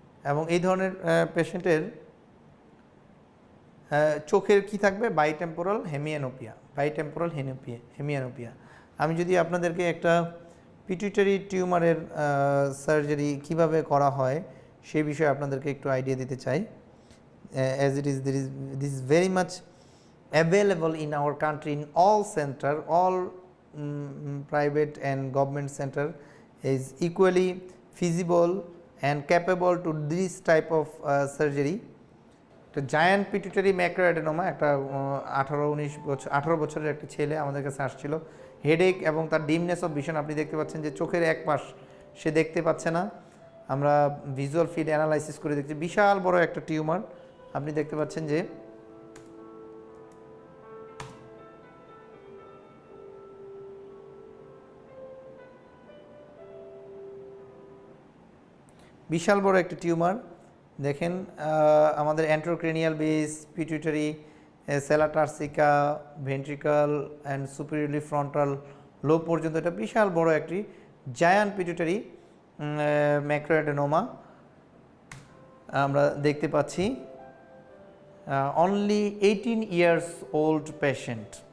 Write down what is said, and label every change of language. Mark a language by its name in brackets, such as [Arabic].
[Bangla] এবং এই ধরনের পেশেন্টের চোখের কি থাকবে? বাইটেম্পোরাল হেমিয়ানোপিয়া, বাইটেম্পোরাল হেমিয়ানোপিয়া। আমি যদি আপনাদেরকে একটা পিটুইটারি টিউমারের সার্জারি কিভাবে করা হয় সেই বিষয়ে আপনাদেরকে একটু আইডিয়া দিতে চাই। [English] As it is, this is very much available in our country in all center, all private and government center is equally feasible and capable to this type of surgery. [Bangla] একটা জায়ান্ট পিটুইটারি ম্যাক্রোঅ্যাডেনোমা, একটা 18 বছরের একটা ছেলে আমাদের কাছে আসছিল, headache এবং তার ডিমনেস অফ ভিশন। আপনি দেখতে পাচ্ছেন যে চোখের এক পাশ সে দেখতে পাচ্ছে না। আমরা ভিজুয়াল ফিল্ড অ্যানালাইসিস করে দেখছি বিশাল বড় একটা টিউমার। আপনি দেখতে পাচ্ছেন যে বিশাল বড় একটা টিউমার। দেখেন আমাদের অ্যান্ট্রোক্রেনিয়াল base, pituitary, Sela টার্সিকা, ventricle and সুপিরিয়রলি frontal lobe পর্যন্ত এটা বিশাল বড় একটি জায়ান্ট পিটুইটারি ম্যাক্রোঅ্যাডেনোমা আমরা দেখতে পাচ্ছি। [English] Only 18 years old patient.